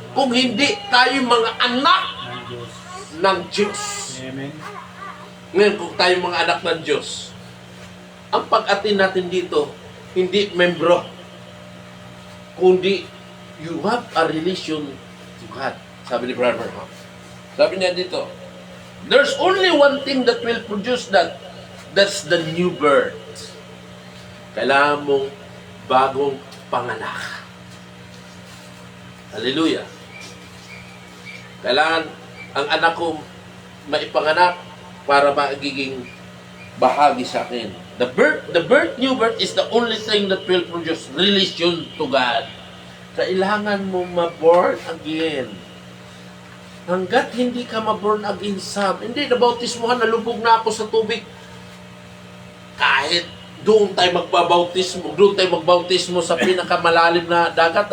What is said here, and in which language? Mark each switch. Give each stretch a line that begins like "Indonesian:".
Filipino: Kung hindi tayo mga anak ng Diyos. ng Diyos. Amen. Ngayon, kung tayo mga anak ng Diyos, ang pag-atin natin dito, hindi membro, kundi
English: you have a relation to God.
Filipino: Sabi ni Brother Ram. Sabi niya dito,
English: there's only one thing that will produce that. That's the new birth.
Filipino: Kailangan mong bagong panganak.
English: Hallelujah.
Filipino: Kailangan ang anak ko maipanganak para magiging bahagi sa akin.
English: New birth is the only thing that will produce relation to God.
Filipino: Kailangan mo ma-born again. Hanggat hindi ka ma-born again, Sam, hindi, nabautismohan, nalubog na ako sa tubig. Kahit doon tayo magbabautismo sa pinakamalalim na dagat.